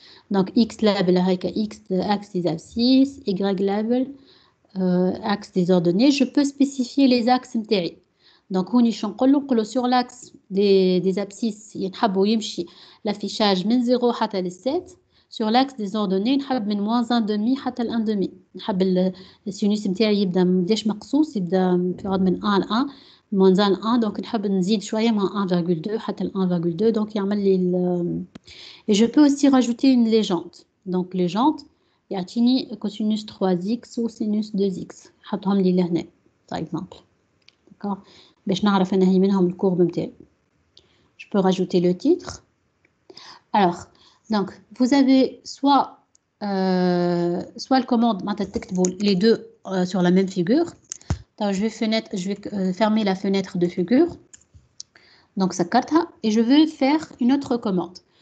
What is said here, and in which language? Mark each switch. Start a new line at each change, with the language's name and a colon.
French: donc, X label avec X, axe des abscisses, Y label, axe des ordonnées. Je peux spécifier les axes. Donc, sur l'axe des abscisses, il y a l'affichage de 0 à 7. Sur l'axe des ordonnées, on a moins 1,5 حتى 1,5.
Arabic: نحب السينوس نتاعي يبدا مابداش مقصوص يبدا في عوض من 1 ل 1 moins 1 ل 1 donc نحب نزيد شويه moins 1,2 حتى 1,2 donc يعمل لي
French: et je peux aussi rajouter une légende. Donc légende يعطيني cosinus 3x ou sinus 2x
Arabic: نحطهم لي لهنا
French: par exemple. D'accord?
Arabic: باش نعرف انهي منهم الكورب نتاعي.
French: Je peux rajouter le titre. Alors donc, vous avez soit le commande les deux sur la même figure. Donc, je vais fermer la fenêtre de figure. Donc, ça carte et je vais faire une autre commande.